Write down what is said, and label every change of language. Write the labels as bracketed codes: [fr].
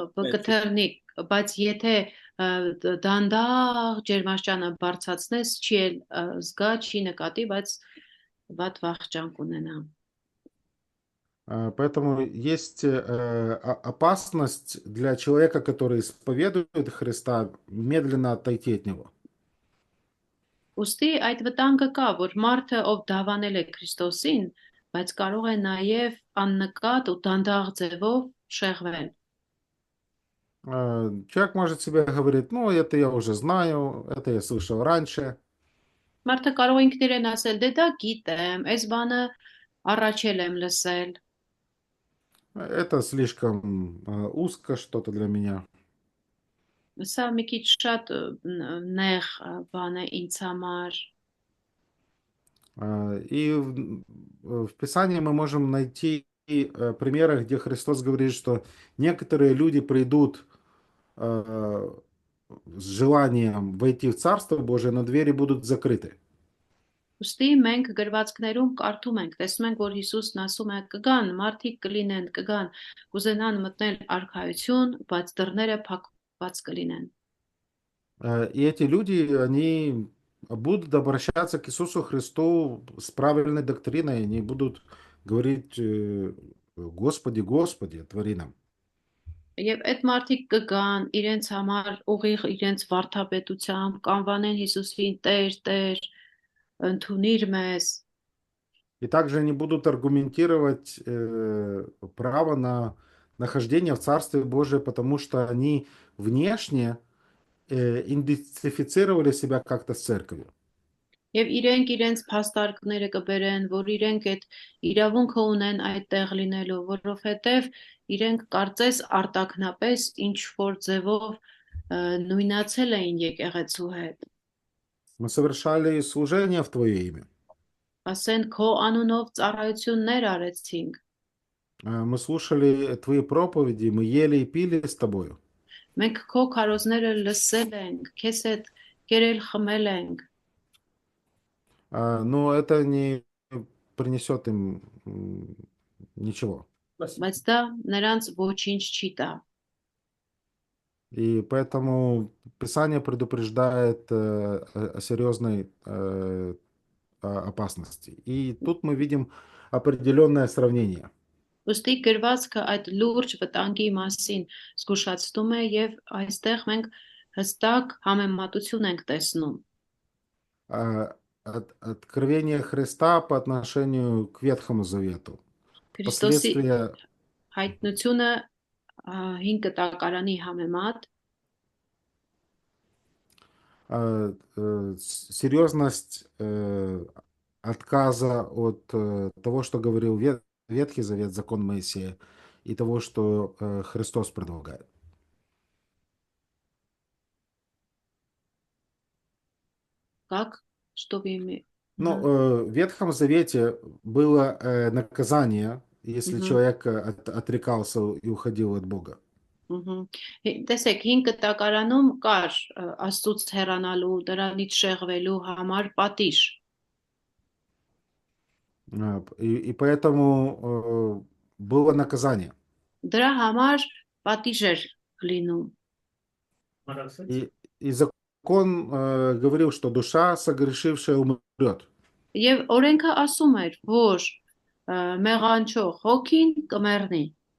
[hy] կթռնի, բայց եթե դանդաղ ջերմաստիճանը բարձրացնես, չի էլ զգա, չի նկատի, բայց վատ վախճան կունենա։ [ru] Поэтому есть опасность для человека, который исповедует Христа, медленно отойти от него. [hy] Ուստի այդ վտանգը կա, որ մարդը, ով դավանել է Քրիստոսին, բայց կարող է նաև աննկատ ու դանդաղ ձևով շեղվել։ [ru] Человек может себе говорить, ну, это я уже знаю, это я слышал раньше. [hy] Մարդը կարող է ինքն իրեն ասել, դե դա գիտեմ, այս բանը առաջ էլ եմ լսել։ [ru] Это слишком узко что-то для меня. [hy] Սա մի քիչ շատ նեղ բան է ինձ համար։ [ru] И в Писании мы можем найти примеры, где Христос говорит, что некоторые люди придут с желанием войти в Царство Божие, но двери будут закрыты. [hy] Ուստի մենք գրվածքներում կարդում ենք, տեսնում ենք, որ Հիսուսն ասում է կգան, մարդիկ կլինեն, կգան, կուզենան մտնել արքայություն, բայց դռները փակված կլինեն։ [ru] И эти люди, они будут обращаться к Иисусу Христу с правильной доктриной, они будут говорить, Господи, Господи, твори нам. [hy] Եվ այդ մարդիկ կգան իրենց համար ուղիղ իրենց վարդապետությամբ, կանվանեն Հիսուսին Տեր, Տեր, ընդունիր մեզ։ [ru] И также они будут аргументировать право на нахождение в Царстве Божие, потому что они внешне идентифицировали себя как-то с церковью. [hy] Եվ իրենք իրենց փաստարկները կբերեն, որ իրենք այդ իրավունքը ունեն այդտեղ լինելու, որովհետև իրենք կարծես արտակնապես ինչ որ ձևով նույնացել էին եկեղեցու հետ։ [ru] Мы совершали служение в Твое имя. [hy] Ասեն քո անունով ծառայություններ արեցինք։ [ru] Мы слушали Твои проповеди, мы ели и пили с Тобою. [hy] Մենք քո քարոզները լսել ենք, քեզ հետ կերել խմել ենք։ [ru] Но это не принесет им ничего. [hy] Բայց դա նրանց ոչինչ չի տա։ [ru] И поэтому Писание предупреждает о серьезной опасности. И тут мы видим определенное сравнение. [hy] Ոստի գրվածքը այդ լուրջ վտանգի մասին զգուշացնում է եւ այստեղ մենք հստակ համեմատություն ենք տեսնում։ [ru] Откровение Христа по отношению к Ветхому Завету. [hy] Քրիստոսի [ru] Последствия [hy] հայտնությունը 5 կտակարանի համեմատ [ru] серьезность отказа от того, что говорил Ветхий Завет, закон Моисея, и того, что Христос предлагает. как что вы имеете? Ну, в Ветхом Завете было наказание, если человек отрекался и уходил от Бога. [hy] Տեսեք 5 կտակարանում կար Աստծուց հեռանալու, դրանից շեղվելու համար պատիժ։ [ru] И поэтому было наказание. [hy] Դրա համար պատիժ էր լինում։ [ru] И закон говорил, что душа согрешившая умрет. [hy] Եվ օրենքը ասում էր, որ մեղանչող հոգին կմեռնի։